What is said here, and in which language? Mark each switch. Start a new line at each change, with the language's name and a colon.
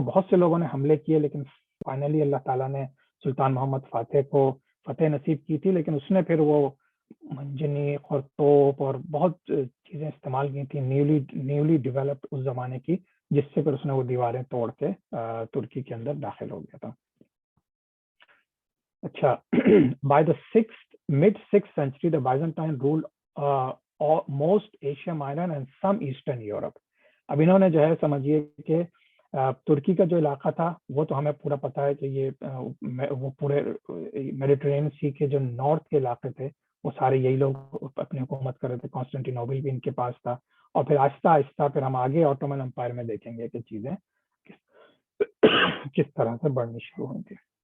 Urdu: بہت سے لوگوں نے حملے کیے, لیکن فائنلی اللہ تعالیٰ نے سلطان محمد فاتح کو فتح نصیب کی تھی, لیکن اس نے پھر وہ منجنیق اور توپ اور بہت چیزیں استعمال کی تھی نیولی ڈیولپڈ اس زمانے کی, جس سے پھر اس نے وہ دیواریں توڑ کے ترکی کے اندر داخل ہو گیا تھا.
English: اچھا, by the mid-6th century the Byzantine ruled most Asia Minor and some Eastern Europe.
Urdu: اب انہوں نے جو ہے سمجھیے کہ ترکی کا جو علاقہ تھا وہ تو ہمیں پورا پتا ہے کہ یہ وہ پورے میڈیٹرینین سی کے جو نارتھ کے علاقے تھے وہ سارے یہی لوگ اپنی حکومت کر رہے تھے. کانسٹینٹینوپل بھی ان کے پاس تھا, اور پھر آہستہ آہستہ پھر ہم آگے آٹومن امپائر میں دیکھیں گے کہ چیزیں کس طرح سے بڑھنی شروع ہوئی تھی.